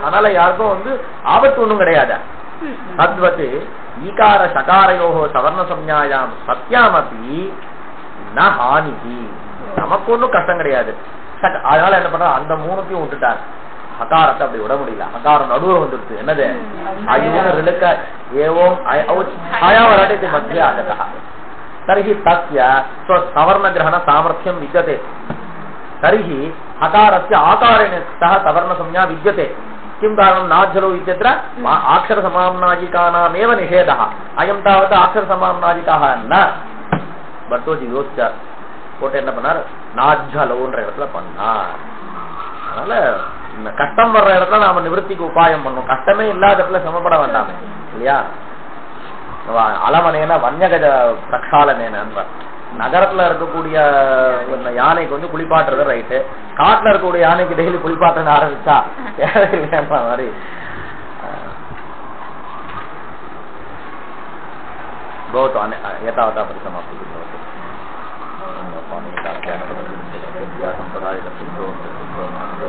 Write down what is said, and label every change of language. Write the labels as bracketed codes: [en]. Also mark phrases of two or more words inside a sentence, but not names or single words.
[ta] அதனால யாருக்கும் வந்து ஆபத்து ஒண்ணும் கிடையாது. [sa] तद्वत् ईकार सकारयोः सवर्ण संज्ञायाम् सत्यामपि न हानिः. [ta] நமக்கு ஒண்ணும் கஷ்டம் கிடையாது. அதனால என்ன பண்ற அந்த 3த்தையும் விட்டுட்டார். ஹகாரத்தை அப்படி விட முடியல. ஹகாரம் நடுவுல வந்துடுச்சு. என்னது [sa] अयुक्त एवम् हयवरटि मध्य आगता तर्हि तस्य सवर्ण ग्रहण सामर्थ्यं विद्यते. तर्हि हकारस्य आकारेण सह सवर्ण संज्ञा विद्यते. किं कारणं नाज्जलो इत्यत्र अक्षर समाम्नाजिकानामेव निषेधः. अयं तावत् अक्षर समाम्नाजिकाः न. [ta] भट्टोजी யோசிச்ச போட்டு என்ன பண்ணார்? நாஜ்ஜலோன்ற இடத்துல பண்ணார். அதனால கஷ்டம் வர்ற இடத்துல நாம நிவர்த்திக்கு உபாயம் பண்ணணும். கஷ்டமே இல்லாத இடத்துல சமப்பட வேண்டாமே இல்லையா? [sa] अलमनेन वन्यगज प्रक्षालनेन. [ta] நகரத்துல இருக்கக்கூடிய யானைக்கு வந்து குளிப்பாட்டுறது ரைட்டு, காட்டுல இருக்கக்கூடிய யானைக்கு டெய்லி குளிப்பாட்டுன்னு ஆரம்பிச்சா மாதிரி. [sa] भवतु एतावता परिसमाप्तिः भवतु।